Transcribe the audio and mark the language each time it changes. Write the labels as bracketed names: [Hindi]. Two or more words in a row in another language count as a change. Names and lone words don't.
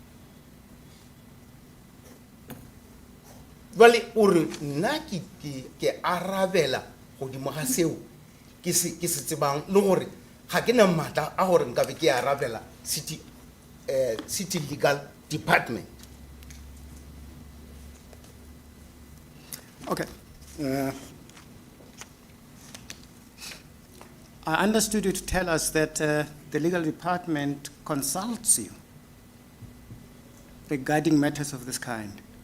[Northern Sotho] Jwale ore nna ke arabela godimo ga seo ke se tsebang le gore ga ke na maatla a gore nka be ke arabela [English] city legal department. Okay. I understood you to tell us that the legal department consults you regarding matters of this kind.